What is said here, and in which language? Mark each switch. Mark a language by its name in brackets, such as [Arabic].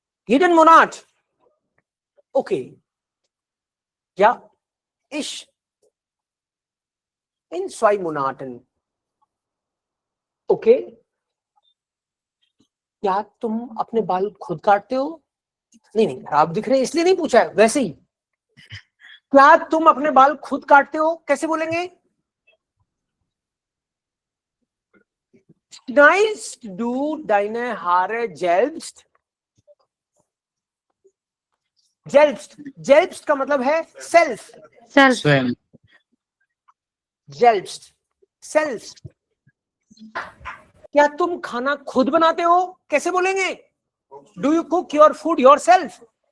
[German] Jeden Monat. Okay. Ja, ich in 2 Monaten. Okay. [Hindi] क्या तुम अपने बाल खुद काटते हो? नहीं, खराब दिख रहे इसलिए नहीं पूछा है. वैसे ही क्या तुम अपने बाल खुद काटते हो? कैसे बोलेंगे? [German] Schneidest du deine Haare selbst? [Hindi] Selbst का मतलब है सेल्फ. सेल्फ. क्या तुम खाना खुद बनाते हो? कैसे बोलेंगे? [English] Do you cook your food yourself?